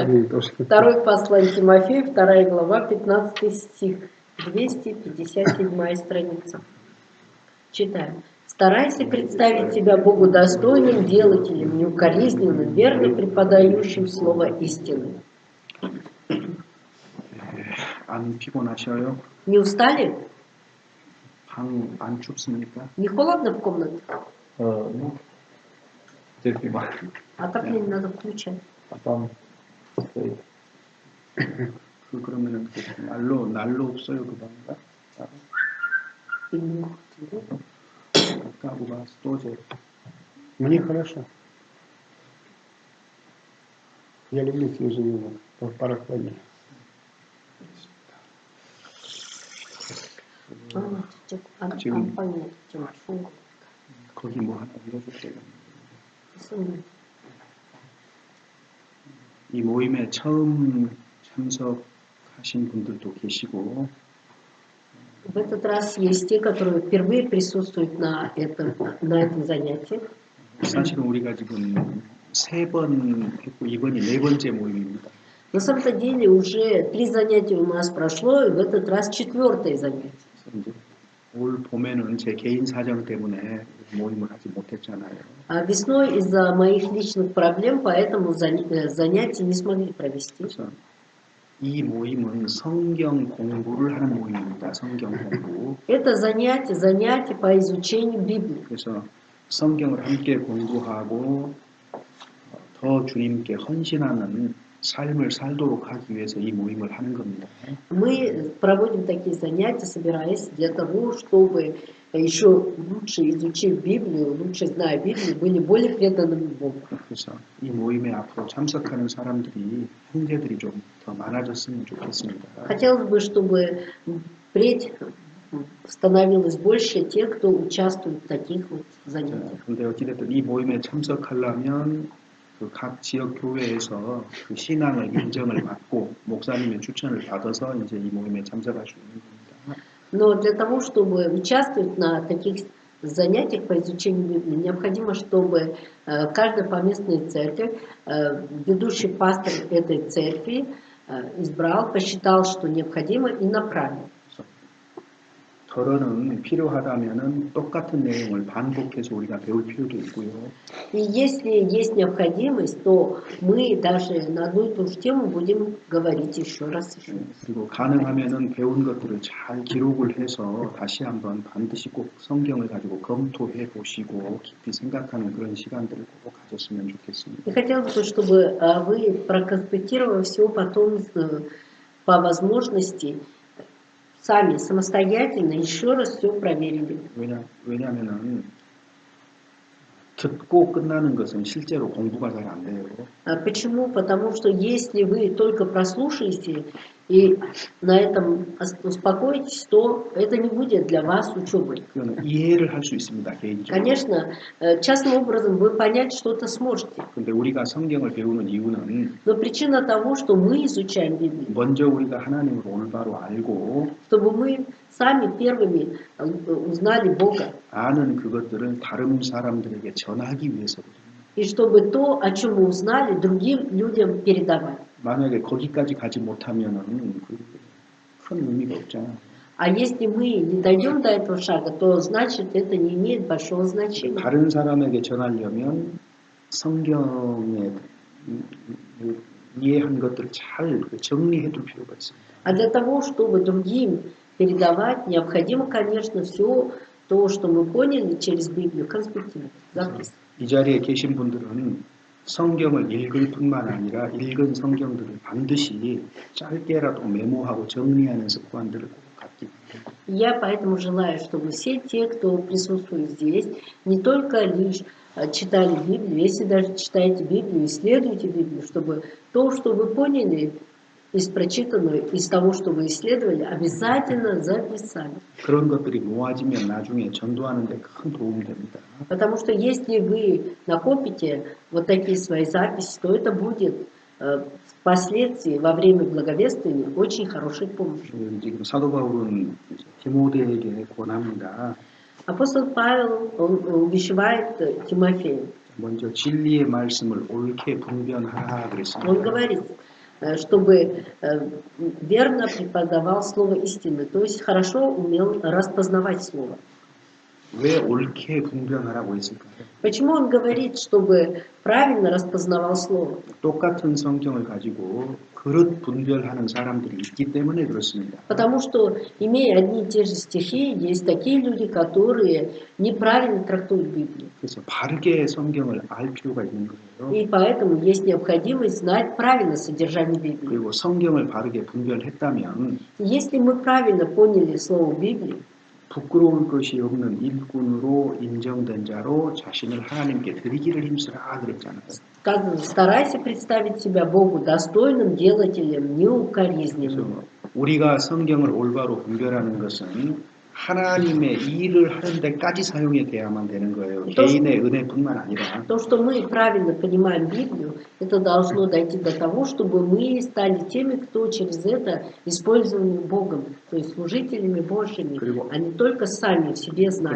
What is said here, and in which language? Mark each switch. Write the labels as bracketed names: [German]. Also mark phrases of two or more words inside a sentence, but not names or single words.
[Russian] Второе послание Тимофею, 2 глава, 15 стих. 257 страница. Читаем. Старайся представить себя Богу достойным делателем, неукоризненным, верно преподающим слово истины. [Korean] 안 피곤하셔요? [Russian] Не устали? [Korean] 방 안 춥습니까? [Russian] Не холодно в комнате? Ну, терпимо. Отопление надо включать. А там стоит. [Korean] 그러면은 난로 없어요 그 방가? [Russian] у вас тоже. Мне хорошо. Я люблю свежий воздух, прохладнее. [Korean] 지금 거기 뭐 하나 올려주세요. 이 모임에 처음 참석하신 분들도 계시고 [Russian] В этот раз есть те, которые впервые присутствуют на этом занятии. [Korean] 사실은 우리가 지금 3번 했고 이번이 4번째 모임입니다. [Russian] На самом-то деле уже 3 занятия у нас прошло, и в этот раз 4-е занятие. [Korean] 올 봄에는 제 개인 사정 때문에 모임을 하지 못했잖아요. [Russian] А весной из-за моих личных проблем, поэтому занятия не смогли провести. [Korean] 그래서 이 모임은 성경 공부를 하는 모임입니다. 성경 공부. [Russian] Это занятие по изучению Библии. [Korean] 그래서 성경을 함께 공부하고 더 주님께 헌신하는 삶을 살도록 하기 위해서 이 모임을 하는 겁니다. [Russian] Мы проводим такие занятия, собираясь для того, чтобы еще лучше изучив Библию, лучше зная Библию, были более преданными Богу. [Korean] 그래서 이 모임에 앞으로 참석하는 사람들이 형제들이 좀 더 많아졌으면 좋겠습니다. [Russian] Хотелось бы, чтобы впредь становилось больше тех, кто участвует в таких вот занятиях. [Korean] 근데 어찌됐든 이 모임에 참석하려면 그 각 지역 교회에서 그 신앙을 인정을 받고 목사님의 추천을 받아서 이제 이 모임에 참석할 수 있는 겁니다. [Russian] Но для того, чтобы участвовать на таких занятиях по изучению Библии, необходимо, чтобы каждая поместная церковь, ведущий пастор этой церкви избрал, посчитал, что необходимо и направил. [Korean] 더러는 필요하다면은 똑같은 내용을 반복해서 우리가 배울 필요도 있고요. [Russian] И если есть необходимость, то мы даже на одну и ту же тему будем говорить еще раз. [Korean] 그리고 가능하면은 배운 것들을 잘 기록을 해서 다시 한번 반드시 꼭 성경을 가지고 검토해 보시고 깊이 생각하는 그런 시간들을 꼭 가졌으면 좋겠습니다. [Russian] И хотелось бы, чтобы вы, проконспектировав все, потом по возможности сами самостоятельно еще раз все проверили. [Korean] 왜냐하면은 듣고 끝나는 것은 실제로 공부가 잘 안 돼요. [Russian] Почему? Потому что если вы только прослушаете и на этом успокоитесь, то это не будет для вас учебой. [Korean] 그건 이해를 할 수 있습니다, 개인적으로. [Russian] Конечно, частным образом вы понять что-то сможете. [Korean] 근데 우리가 성경을 배우는 이유는 [Russian] Но причина того, что мы изучаем Библию, [Korean] 먼저 우리가 하나님을 올바로 알고 [Russian] чтобы мы сами первыми узнали Бога. [Korean] 아는 그것들을 다른 사람들에게 전하기 위해서거든요. [Russian] И чтобы то, о чем мы узнали, другим людям передавать. [Korean] 만약에 거기까지 가지 못하면은 큰 의미가 없잖아. [Russian] А если мы не дойдем до этого шага, то значит это не имеет большого значения. [Korean] 다른 사람에게 전하려면 성경에 이해한 것들을 잘 정리해 둘 필요가 있습니다. [Russian] А для того, чтобы другим передавать, необходимо, конечно, все то, что мы поняли через Библию, конспектировать, записывать. [Korean] 이 자리에 계신 분들은 성경을 읽을 뿐만 아니라 읽은 성경들을 반드시 짧게라도 메모하고 정리하는 습관들을 꼭 갖기 바랍니다. [Russian] Я поэтому желаю, чтобы все те, кто присутствует здесь, не только лишь читали Библию, если даже читаете Библию, исследуйте Библию, чтобы то, что вы поняли из прочитанного, из того, что вы исследовали, обязательно записали. [Korean] 그런 것들이 모아지면 나중에 전도하는 데 큰 도움이 됩니다. [Russian] Потому что если вы накопите вот такие свои записи, то это будет впоследствии, во время благовествования, очень хорошей помощью. [Korean] 지금 사도 바울은 디모데에게 권합니다. [Russian] Апостол Павел, он увещевает Тимофея. [Korean] 먼저 진리의 말씀을 옳게 분별하라 그랬습니다. [Russian] Он говорит, чтобы верно преподавал слово истины, то есть хорошо умел распознавать слово. [Korean] 왜 옳게 분별하라고 했을까요? [Russian] Почему он говорит, чтобы правильно распознавал слово? [Korean] 똑같은 성경을 가지고 그릇 분별하는 사람들이 있기 때문에 그렇습니다. [Russian] Потому что, имея одни и те же стихи, есть такие люди, которые неправильно трактуют Библию. [Korean] 그래서 바르게 성경을 알 필요가 있는 거예요. [Russian] И поэтому есть необходимость знать правильно содержание Библии. [Korean] 그리고 성경을 바르게 분별했다면 [Russian] Если мы правильно поняли слово Библии, [Korean] 부끄러울 것이 없는 일꾼으로 인정된 자로 자신을 하나님께 드리기를 힘쓰라 그랬잖아요. [Russian] сказано, старайся представить себя Богу достойным делателем, неукоризненным. [Korean] 우리가 성경을 올바로 분별하는 것은 하나님의 일을 하는 데까지 사용이 돼야만 되는 거예요. 개인의 은혜뿐만 아니라. [Russian] То, что мы правильно понимаем Библию, это должно дойти до того, чтобы мы стали теми, кто через это использованы Богом, то есть служителями Божьими, а не только сами в себе знали.